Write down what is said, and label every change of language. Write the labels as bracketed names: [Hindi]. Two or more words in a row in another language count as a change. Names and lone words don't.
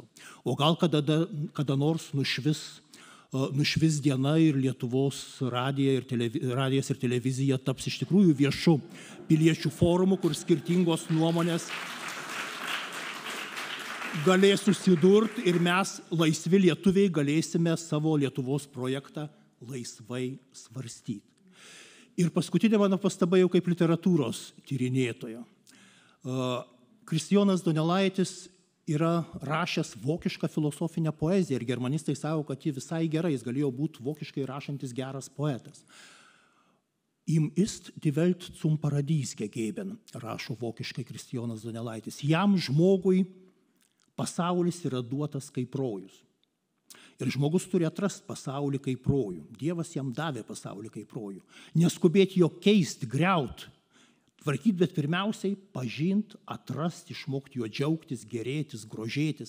[Lithuanian] O gal kada nors nušvis diena ir Lietuvos radijas ir televizija taps iš tikrųjų viešu piliečių forumu, kur skirtingos nuomonės galės susidurti ir mes, laisvi lietuviai, galėsime savo Lietuvos projektą laisvai svarstyti. Ir paskutinė mano pastaba jau kaip literatūros tyrinėtojo. Kristijonas Donelaitis yra rašęs vokišką filosofinę poeziją ir germanistai sako, kad ji visai gerai, jis galėjo būti vokiškai rašantis geras poetas. [German] Ihm ist die Welt zum Paradies gegeben, [Lithuanian] rašo vokiškai Kristijonas Donelaitis. Jam žmogui pasaulis yra duotas kaip rojus. Ir žmogus turi atrasti pasaulį kaip rojų. Dievas jam davė pasaulį kaip rojų. Neskubėti jo keisti, griauti, tvarkyti, bet pirmiausiai pažinti, atrasti, išmokti juo džiaugtis, gerėtis, grožėtis.